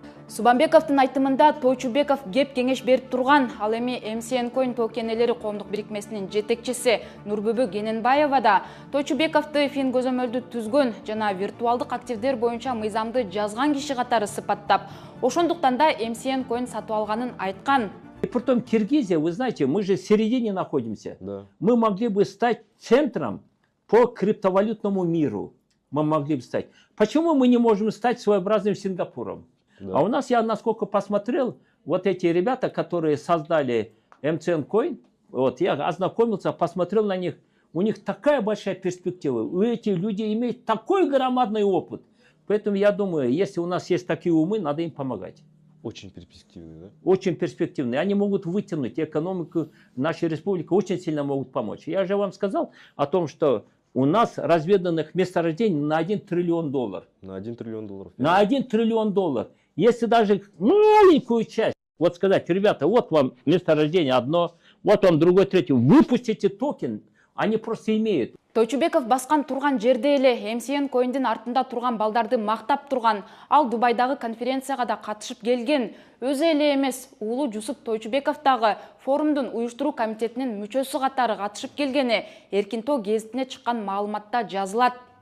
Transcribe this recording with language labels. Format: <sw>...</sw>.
<ky>Субанбековдун айтымында Тойчубеков кеп кеңеш берип турган, ал эми MCN Coin токенелери коомдук бирикмесинин жетекчиси Нурбүбү Кененбаева да Тойчубековду Фингозөмөлдү түзгөн жана виртуалдык активдер боюнча мыйзамды жазган киши катары сыпаттап, ошондуктан да MCN Coin сатып алганын айткан.</ky> <ru>И притом Киргизия, вы знаете, мы же в середине находимся. Да. Мы могли бы стать центром по криптовалютному миру. Мы могли бы стать. Почему мы не можем стать своеобразным Сингапуром? Да. А у нас, я насколько посмотрел, вот эти ребята, которые создали MCN Coin, вот я ознакомился, посмотрел на них, у них такая большая перспектива. У этих людей имеют такой громадный опыт. Поэтому я думаю, если у нас есть такие умы, надо им помогать. Очень перспективные, да? Очень перспективные. Они могут вытянуть экономику нашей республики, очень сильно могут помочь. Я же вам сказал о том, что у нас разведанных месторождений на 1 триллион долларов. На 1 триллион долларов. На 1 триллион долларов. Если даже маленькую часть, вот сказать, ребята, вот вам месторождение одно, вот вам другое, третье, выпустите токен, они просто имеют.</ru> <ky>Тойчубеков баскан турган жерде эле MCN Coin'дин артында турган балдарды мактап турган, ал Дубайдагы конференцияга да катышып келген. Өзү эле эмес, уулу Жусуп Тойчубеков дагы форумдун уюштуруу комитетинин мүчөсү катары катышып келгени Эркинтоо гезитине чыккан маалыматта жазылат.</ky>